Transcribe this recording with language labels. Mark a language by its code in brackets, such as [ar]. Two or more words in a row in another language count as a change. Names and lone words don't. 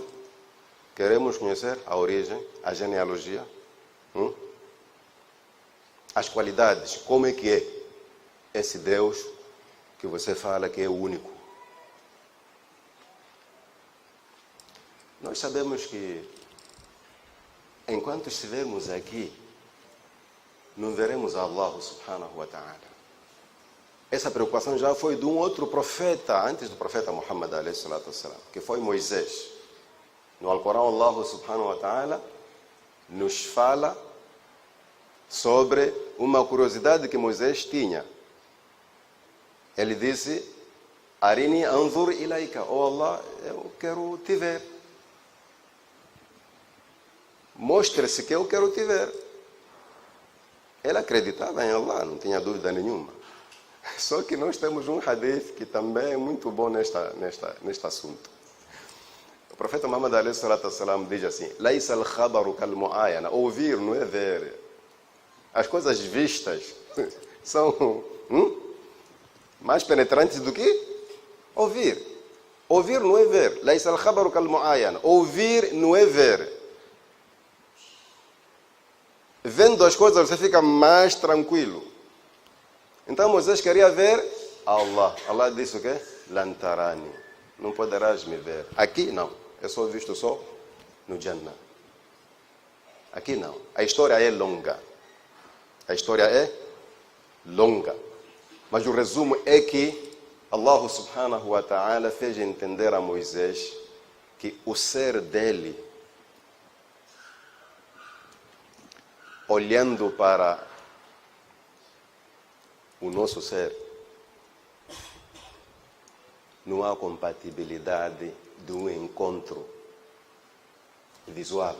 [pt] Queremos conhecer a origem, a genealogia, as qualidades, como é que é esse Deus que você fala que é o único. Nós sabemos que enquanto estivermos aqui, não veremos Allah [ar] سبحانه وتعالى. [pt] Essa preocupação já foi de um outro profeta, antes do profeta Muhammad [ar] عليه الصلاة والسلام, [pt] que foi Moisés. No Alcorão, Allah [ar] سبحانه وتعالى [pt] nos fala sobre uma curiosidade que Moisés tinha. Ele disse: [ar] أرني أنظر إليك, oh Allah, [pt] eu quero te ver. Mostre-se que eu quero te ver. Ele acreditava em Allah, não tinha dúvida nenhuma. Só que nós temos um hadith que também é muito bom neste assunto. O profeta Muhammad [ar] عليه الصلاة والسلام [pt] diz assim: [ar] ليس الخبر كالمعاينة. [pt] Ouvir não é ver. As coisas vistas são mais penetrantes do que ouvir. Ouvir não é ver. [ar] ليس الخبر كالمعاينة. [pt] Ouvir não é ver. Vendo as coisas você fica mais tranquilo. Então Moisés queria ver Allah. Allah disse o quê? Lantarani. Não poderás me ver. Aqui não. Eu sou visto só no Jannah. Aqui não. A história é longa. A história é longa. Mas o resumo é que Allah [ar] سبحانه وتعالى [pt] fez entender a Moisés que o ser dele, olhando para o nosso ser, não há compatibilidade de um encontro visual.